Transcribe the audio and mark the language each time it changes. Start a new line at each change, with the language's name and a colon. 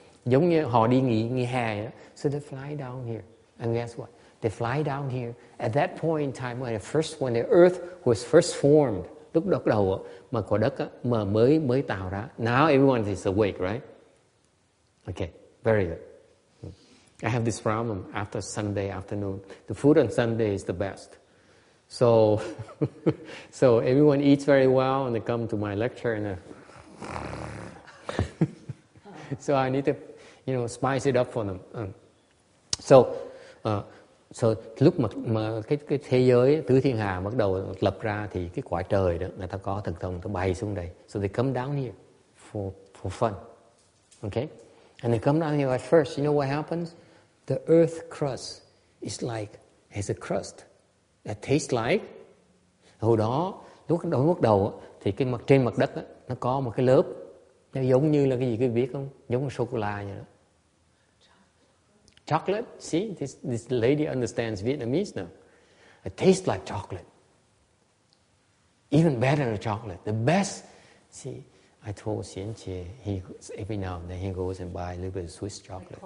Vietnamese: Giống như họ đi nghỉ hè đó.
English: So they fly down here, and guess what? They fly down here at that point in time when the earth was first formed.
Vietnamese: Lúc đầu mà quả đất mà mới tạo ra.
English: Now everyone is awake, right? Okay, very good. I have this problem after Sunday afternoon. The food on Sunday is the best. So everyone eats very well and they come to my lecture and so I need to, spice it up for them.
Vietnamese: So lúc mà cái thế giới tứ thiên hà bắt đầu lập ra thì cái quả trời đó người ta có thần thông, người ta bay xuống đây.
English: So they come down here for fun. Okay? And they come down here at first. You know what happens? The earth crust is like, has a crust that tastes like.
Vietnamese: Hồi đó, lúc bắt đầu thì trên mặt đất nó có một cái lớp, nó giống như là cái gì quý vị biết không? Giống như sô-cô-la vậy đó.
English: Chocolate. See, this lady understands Vietnamese now. It tastes like chocolate. Even better than chocolate. The best. See, I told Xian Jie, every now and then he goes and buy a little bit of Swiss chocolate.